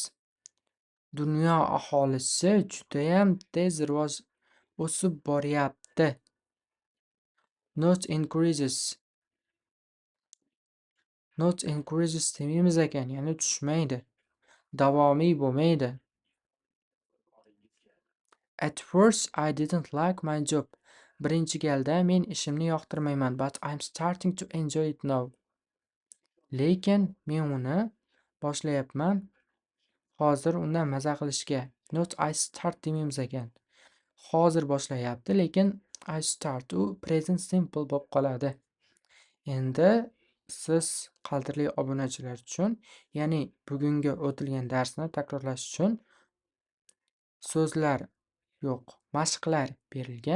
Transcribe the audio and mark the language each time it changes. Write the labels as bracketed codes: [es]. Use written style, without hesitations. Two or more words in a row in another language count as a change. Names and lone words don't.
[uz] Dunyo aholisi judayam tez rivoj o'sib boryapti. [en] Not increases. Not increases [uz] demaymiz ekan, ya'ni tushmaydi. Davomiy bo'lmaydi. [en] At first I didn't like my job. [uz] Birinchi galda men ishimni yoqtirmayman, [en] but I'm starting to enjoy it now. [uz] Lekin men uni boshlayapman hozir undan maza qilishga. [en] Not I start [uz] demaymiz ekan. Hozir boshlayapti, lekin [en] I start [uz] u [en] present simple [uz] bo'lib qoladi. Endi siz qadrli obunachilar uchun, ya'ni bugungi o'tilgan darsni takrorlash uchun so'zlar yo'q, mashqlar berilgan.